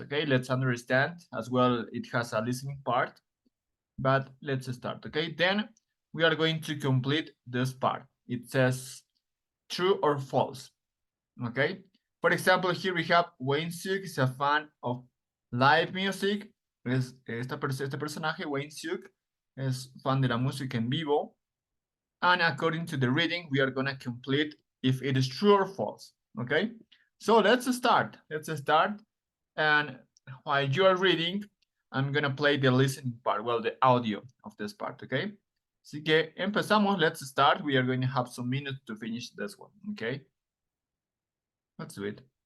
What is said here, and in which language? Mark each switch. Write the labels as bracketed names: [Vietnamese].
[English] Okay, let's understand as well. It has a listening part. But let's start, okay? Then we are going to complete this part. It says true or false, okay? For example, here we have Wayne Siuk is a fan of live music. [Spanish] Este personaje, Wayne Siuk, es fan de la música en vivo. [English] And according to the reading, we are gonna complete if it is true or false, okay? So let's start. And while you are reading, I'm gonna play the listening part, well, the audio of this part, okay? [Spanish] Así que empezamos, [English] let's start. We are going to have some minutes to finish this one, okay? Let's do it.